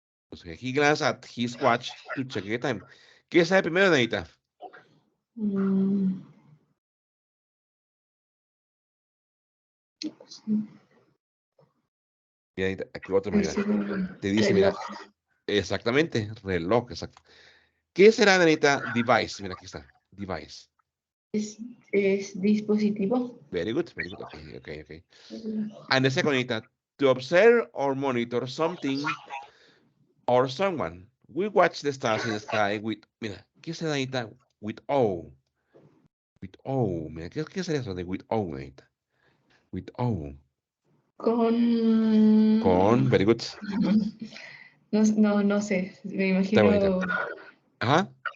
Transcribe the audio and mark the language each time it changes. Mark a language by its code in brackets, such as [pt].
[es] O sea, [en] he glanced at his watch to check the time. [es] ¿Qué sabe primero, Danita? Mm, Mira, Danita, aquí otro, mira. Te dice, reloj. mira, exactamente, reloj, exacto. ¿Qué será, Danita? Device, mira, aquí está, device. Es dispositivo. [en] Very good, okay. And the second, Danita, to observe or monitor something or someone. We watch the stars in the sky with, [es] mira, ¿qué será, Danita? [en] With awe. With awe, [es] mira, ¿qué será eso de [en] with awe, [es] Danita? [en] With awe. [es] Con... [en] Very good. [es] No, no, no sé. Me Está bonita. imagino, Ajá.